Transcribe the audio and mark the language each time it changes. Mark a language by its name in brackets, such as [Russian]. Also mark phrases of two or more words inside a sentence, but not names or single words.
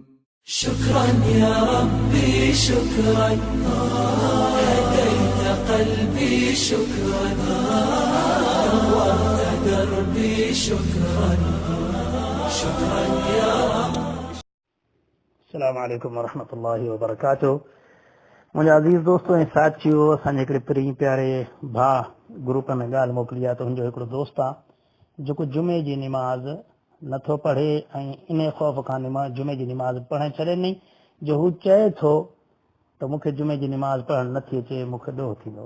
[Arabic] شكرا يا ربي شكرا هديت قلبي شكرا نورت دربي شكرا شكرا يا رب السلام عليكم ورحمة الله وبركاته [Sindhi] मुंहिंजा अज़ीज़ दोस्तों ऐं साथियो असांजे हिकिड़े प्री प्यारे भाउ ग्रुप में ॻाल्हि मोकिली आहे त हुनजो हिकिड़ो दोस्त आहे जेको जुमे जी निमाज़ नथो पढ़े ऐं इन ख़ौफ़ खां जुमे जी निमाज़ पढ़णु छॾे नी जो हू चए थो त मूंखे जुमे जी निमाज़ पढ़णु नथी अचे मूंखे ॾोह थींदो।